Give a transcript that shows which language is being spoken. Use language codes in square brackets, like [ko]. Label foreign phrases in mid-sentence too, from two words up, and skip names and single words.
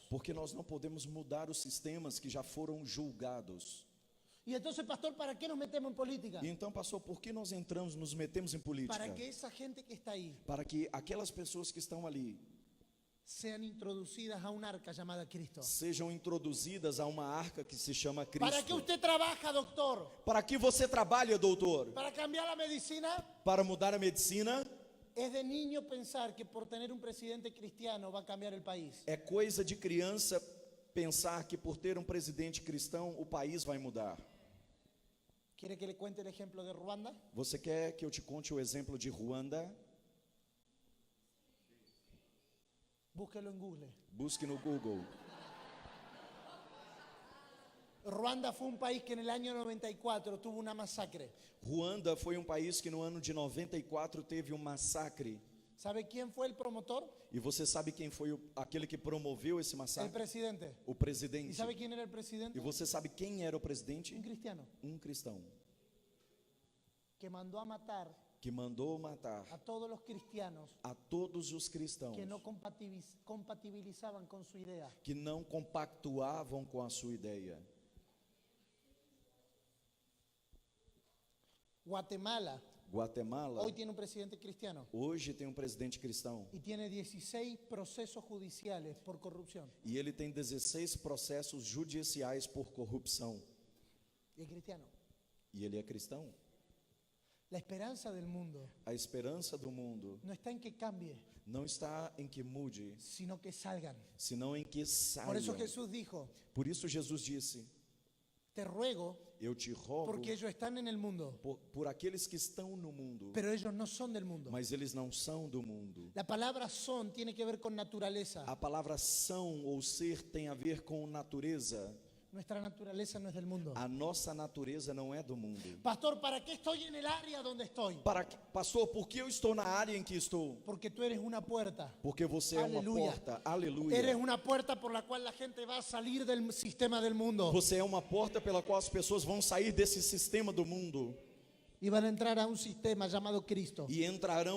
[pt] Porque nós não podemos mudar os sistemas que já foram julgados. [es] Y entonces, pastor, ¿para qué nos metemos en política? [pt] E então, pastor, por que nós entramos, nos metemos em política? [es] Para que esa gente que está ahí [pt] Para que aquelas pessoas que estão ali [es] sean introducidas a un arca llamada Cristo. [pt] sejam introduzidas a uma arca que se chama [es] ¿Para qué [pt] Cristo. [es] usted trabaja, doctor? [pt] Para que você trabalha, doutor? [es] ¿Para cambiar la medicina? [pt] Para mudar a medicina? [es] Es de niño pensar que por tener un presidente cristiano va a cambiar el país. [pt] É coisa de criança pensar que por ter um presidente cristão o país vai mudar. [es] ¿Quiere que le cuente el ejemplo de Ruanda? [pt] Você quer que eu te conte o exemplo de Ruanda? [es] Búsquelo en Google. [pt] Busque no Google. [es] Ruanda fue un país que en el año 94 tuvo una masacre. [pt] Ruanda foi um país que no ano de 94 teve um massacre. [es] ¿Sabe quién fue el promotor? [pt] E você sabe quem foi aquele que promoveu esse [es] El [pt] massacre? [es] presidente. [pt] O [es] ¿Y [pt] presidente. [es] sabe quién era el [pt] E [es] presidente? [pt] você sabe quem era o presidente? [es] Un cristiano [pt] Um cristão [es] que mandó a matar [pt] que mandou matar [es] a todos los cristianos [pt] a todos os cristãos [es] que no compatibilizaban con su idea. [pt] que não compactuavam com a sua ideia. [es] Guatemala [pt] Guatemala [es] hoy tiene un presidente cristiano [pt] hoje tem um presidente cristão [es] y tiene 16 procesos judiciales por corrupción. [pt] e ele tem 16 processos judiciais por corrupção. [es] Y es cristiano. [pt] E ele é cristão. [es] La esperanza del mundo [pt] A esperança do mundo [es] no está en que cambie, [pt] não está em que mude, [es] sino que salgan. [pt] senão em que [es] Por eso [pt] saia. [es] Jesús dijo, [pt] Por isso Jesus disse: [es] te ruego [pt] eu te rogo [es] porque ellos están en el mundo, [pt] por aqueles que estão no mundo, [es] pero ellos no son del mundo. [pt] mas eles não são do mundo. [es] La palabra son tiene que ver con naturaleza. [pt] A palavra são ou ser tem a ver com natureza. [es] Nuestra naturaleza no es del mundo. [pt] A nossa natureza não é do mundo. [es] Pastor, ¿para qué estoy en el área donde estoy? [pt] Pastor, por que eu estou na área em que estou? [es] Porque tú eres una puerta. [pt] Porque você é uma Aleluia. porta. Aleluia. [es] Eres una puerta por la cual la gente va a salir del sistema del mundo [pt] Você é uma porta pela qual as pessoas vão sair desse sistema do mundo [es] y van a entrar a un sistema llamado Cristo.